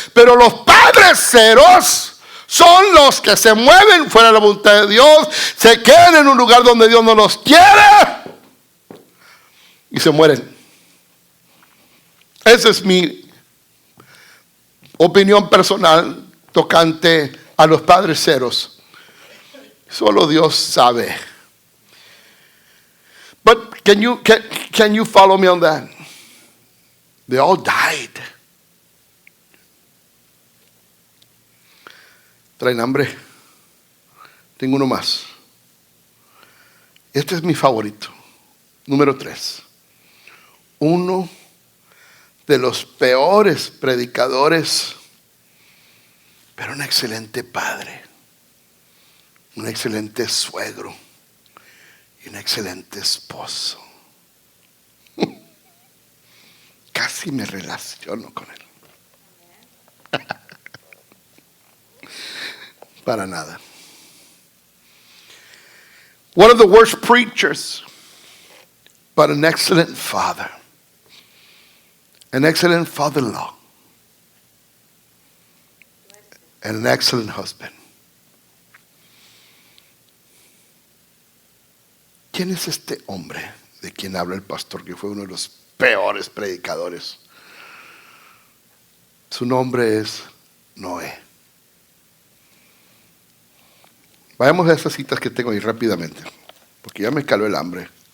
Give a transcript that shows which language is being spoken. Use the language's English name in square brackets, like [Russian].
[Spanish] Pero los padres ceros son los que se mueven fuera de la voluntad de Dios, se quedan en un lugar donde Dios no los quiere y se mueren. Esa es mi opinión personal tocante a los padres ceros. Solo Dios sabe. [English] But can you follow me on that? They all died. [Spanish] ¿Traen hambre? Tengo uno más. Este es mi favorito. Número 3. Uno de los peores predicadores, pero un excelente padre, un excelente suegro y un excelente esposo. si me relaciono con Él. Para nada. [English] One of the worst preachers, but an excellent father. An excellent father-in-law. And an excellent husband. [Spanish] ¿Quién es este hombre de quien habla el pastor, que fue uno de los peores predicadores? Su nombre es Noé. Vayamos a esas citas que tengo ahí rápidamente, porque ya me caló el hambre.